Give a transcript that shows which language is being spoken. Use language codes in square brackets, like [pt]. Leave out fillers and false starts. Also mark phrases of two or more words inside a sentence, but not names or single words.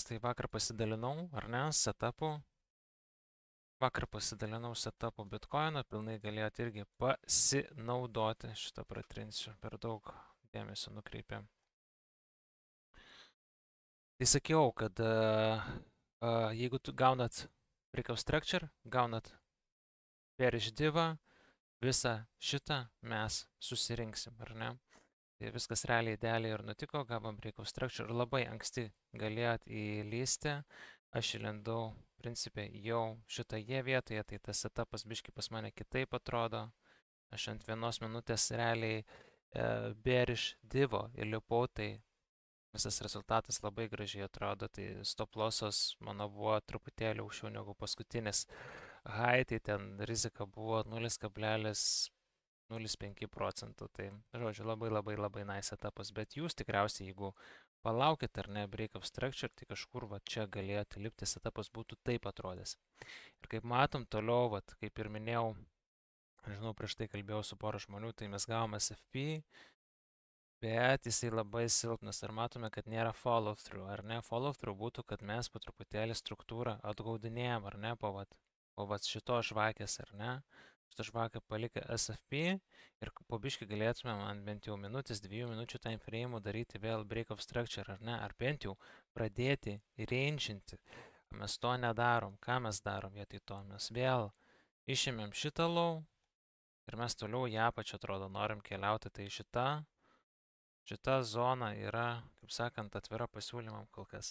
[lt] Tai vakar pasidalinau, ar ne, setupu. Vakar pasidalinau setupu Bitcoino, pilnai galėjot irgi pasinaudoti. Šitą pratrinsiu, per daug dėmesio nukreipėm. Tai sakiau, kad jeigu tu gaunat [en] break of structure, [lt] gaunat bearish divą, visą šitą mes susirinksim, ar ne? Tai viskas realiai idealiai ir nutiko, gavom [en] break of structure, [lt] labai anksti galėjot įlysti, aš įlendau, principė, jau šitoje vietoje, tai tas setupas biški pas mane kitaip atrodo, aš ant 1 minutės realiai bearish divo įlipau, tai visas rezultatas labai gražiai atrodo, tai [en] stop lossas [lt] mano buvo truputėlį aukščiau negu paskutinis high, tai ten rizika buvo 0,05 procentų. Tai, žodžiu, labai nice etapas, bet jūs tikriausiai, jeigu palaukit ar ne [en] break of structure, [lt] tai kažkur va čia galėjote lipti, etapas būtų taip atrodęs. Ir kaip matom, toliau, va, kaip ir minėjau, žinau, prieš tai kalbėjau su pora žmonių, tai mes gavom SFP, bet jisai labai silpnas. Ir matome, kad nėra [en] follow through, [lt] ar ne? [en] Follow through [lt] būtų, kad mes po truputėlį struktūrą atgaudinėjom, ar ne, po šito žvakės, ar ne? Šitą žvakę palikę SFP ir po biškį galėtumėm ant bent jau minutės, 2 minučių [en] time frame [lt] daryti vėl [en] break of structure, [lt] ar ne? Ar bent jau pradėti ranginti. Mes to nedarom. Ką mes darom vietoj to? Mes vėl išėmėm šitą low ir mes toliau į apačią, atrodo, norim keliauti. Tai šita zona yra, kaip sakant, atvira pasiūlymam kol kas.